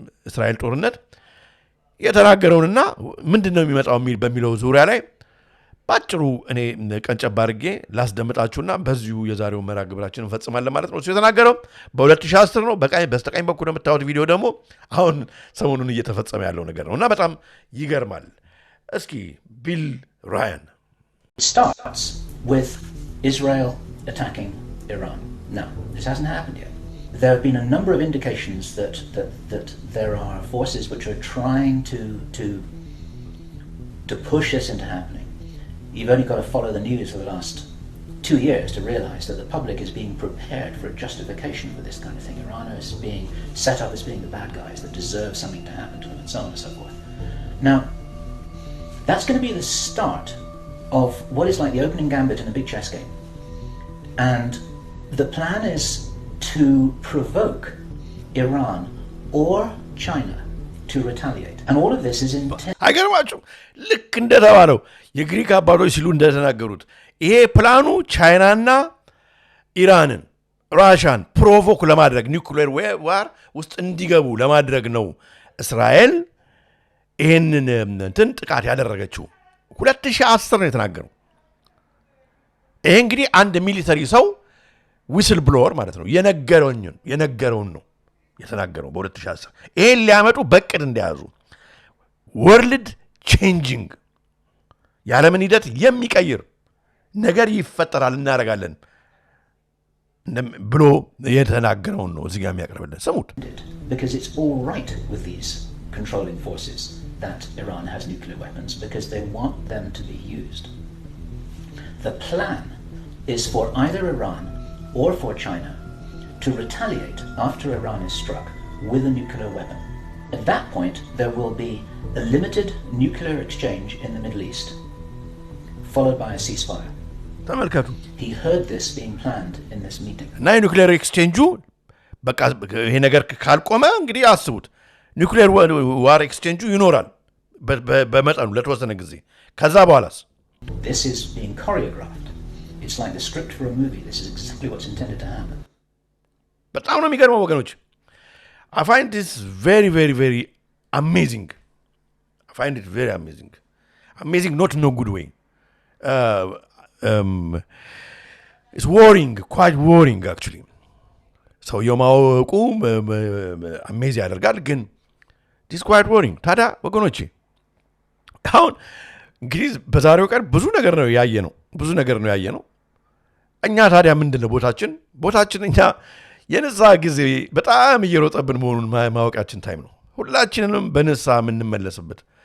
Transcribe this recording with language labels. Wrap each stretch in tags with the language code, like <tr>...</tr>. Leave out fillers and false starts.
<am>እስራኤል ጦርነት የተናገረውንና ምንድነው የሚመጣው በሚለው ዙሪያ ላይ ባጭሩ እኔ ቀንጨብ አድርጌ ላስደምጣችሁና በዚሁ የዛሬው መርሃ ግብራችንን እንፈጽማለን ማለት ነው እሱ የተናገረው በ2010 ነው በስተቀኝ በኩል የምታዩት ቪዲዮ ደግሞ አሁን ሰሞኑን እየተፈጸመ ያለው ነገር ነውና በጣም ይገርማል እስኪ ቢል ራያን</am> <en>starts with Israel attacking Iran. No, this hasn't happened yet. There have been a number of indications that there are forces which are trying to push this into happening. You've only got to follow the news for the last 2 years to realize that the public is being prepared for a justification for this kind of thing. Iran is being set up as being the bad guys that deserve something to happen to them, and so on and so forth. Now, that's going to be the start of what is like the opening gambit in a big chess game. And the plan is to provoke Iran or China to retaliate. And all of this is intended.</en> <am>አይገርማችሁም? ልክ እንደተባለው የግሪክ አባቶች ሲሉ እንደተናገሩት ይሄ ፕላኑ ቻይናና ኢራንን ራሻን ፕሮቮክ ለማድረግ ኒውክሌር ዋር ውስጥ እንዲገቡ ለማድረግ ነው እስራኤል ይሄንን እንትን ጥቃት ያደረገችው 2010 ነው የተናገረው። ይሄ እንግዲህ አንድ ሚሊተሪ ሰው ዊስል ብሎወር ማለት ነው የነገረውን ነው የተናገረው በ2010 ይሄን ሊያመጡ በቅድ እንደያዙ ወርልድ ቼንጂንግ የዓለምን ሂደት የሚቀይር ነገር ይፈጠራል እናደርጋለን ብሎ የተናገረውን ነው እዚህ ጋር የሚያቀርብልን ስሙት።</am> <en>Because it's all right with these controlling forces that Iran has nuclear weapons because they want them to be used. The plan is for either Iran or for China to retaliate after Iran is struck with a nuclear weapon. At that point, there will be a limited nuclear exchange in the Middle East, followed by a ceasefire.</en> <am>ተመልከቱ።</am> <en>He heard this being planned in this meeting.</en> <am>እና የኑክሌር ኤክስቼንጁ በቃ ይሄ ነገር ካልቆመ እንግዲህ አስቡት ኑክሌር ዋር ኤክስቼንጁ ይኖራል በመጠኑ ለተወሰነ ጊዜ ከዛ በኋላስ</am> <en>This is being choreographed. It's like the script for a movie. This is exactly what's intended to happen.</en> <am>በጣም ነው የሚገርመው ወገኖች።</am> <en>I find this very very very amazing. I find it very amazing. Amazing not in a good way. It's worrying, quite worrying actually.</en> <am>So የማወቁ አሜዝ ያደርጋል ግን</am> <en>this quite worrying.</en> <am>ታዲያ ወገኖቼ አሁን እንግዲህ በዛሬው ቀን ብዙ ነገር ነው ያየነው። እኛ ታዲያ ምንድነው ቦታችን እኛ የንስሐ ጊዜ በጣም እየሮጠብን መሆኑን ማወቃችን ታይም ነው። ሁላችንንም በንስሐ የምንመለስበት</am>